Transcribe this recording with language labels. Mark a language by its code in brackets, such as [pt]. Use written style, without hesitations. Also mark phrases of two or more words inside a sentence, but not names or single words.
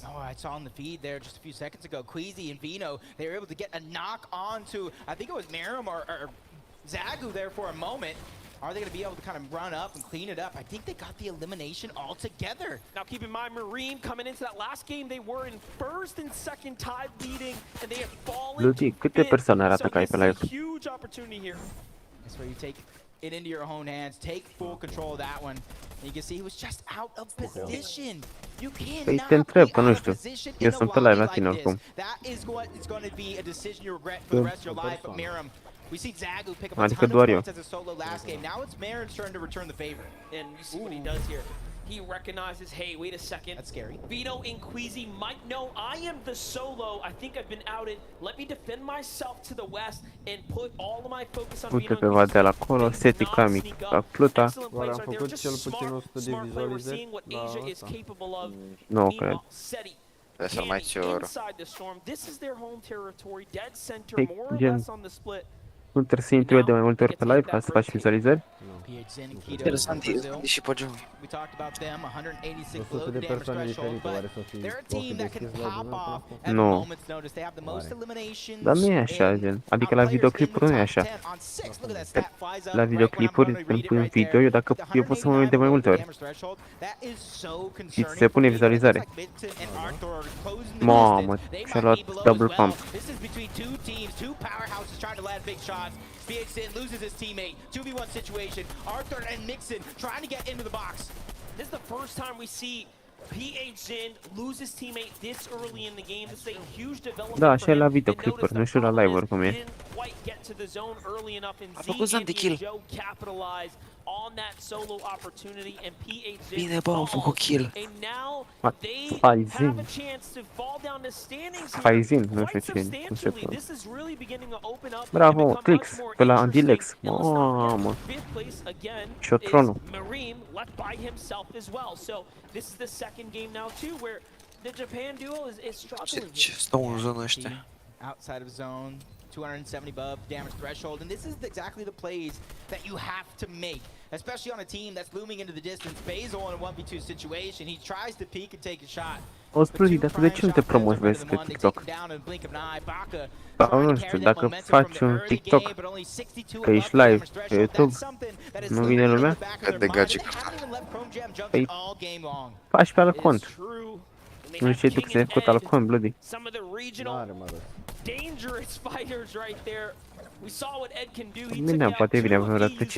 [en] Oh, I saw on the feed there just a few seconds ago, Queasy and Vino, they were able to get a knock onto, I think it was Merim or Zagu there for a moment. Are they going to be able to kind of run up and clean it up? I think they got the elimination altogether. Now keep in mind, Marine coming into that last game, they were in first and second tied leading, and they have fallen. [ro] Luti, câte persoane arată ca ai pe live? [en] Huge opportunity here. That's where you take it into your own hands, take full control of that one. And you can see he was just out of position. You cannot be out of position in a lobby like this. That is what is going to be a decision you regret for the rest of your life. But Merim, we see Zagu pick up a ton of points as a solo last game. Now it's Merim's turn to return the favor. And you see what he does here. He recognizes, hey, wait a second. That's scary. Vito and Queasy might know I am the solo. I think I've been outed. Let me defend myself to the west and put all of my focus on Vito. [ro] Uite pe Vadel acolo, Seti Kami, Pluta. Oare am făcut cel puțin 100 de vizualizări la asta? Nu cred. Trebuie să-l mai cior. Gen, nu trebuie să intri de mai multe ori pe live ca să faci vizualizări? Interesant e și pe Joe. 100 de persoane diferite, oare să fie deschis la momentul ăsta? Nu. Dar nu e așa, gen. Adică la videoclipuri nu e așa. La videoclipuri, în video, eu dacă eu pot să mă uit de mai multe ori. Și se pune vizualizare. Mamă, și-a luat [en] double pump. BH Sin loses his teammate. 2v1 situation. Arthur and Mixon trying to get into the box. This is the first time we see PH Zin lose his teammate this early in the game. This is a huge development. [ro] Da, așa e la videoclipuri, nu știu la live-uri cum e. A făcut Zan de kill. Bine, bă, am făcut kill. Faizin. Faizin, nu știu ce, nu știu ce. Bravo, Clix, pe la Andilex. Mamă. Șotronul. [en] This is the second game now too where the Japan duo is struggling. [ro] Ce stau în zona ăștia? [en] Outside of zone, 270 above damage threshold, and this is exactly the plays that you have to make, especially on a team that's looming into the distance. Basil in a 1v2 situation, he tries to peek and take a shot. [ro] O spune, dar tu de ce nu te promovezi pe TikTok? Sau nu știu, dacă faci un TikTok, că ești live pe YouTube, nu vine lumea? Cât de gagic. Păi, faci pe alt cont. Nu știi tu că ți-ai făcut alt cont, bloody. Bine, poate vine vreun rătăcit.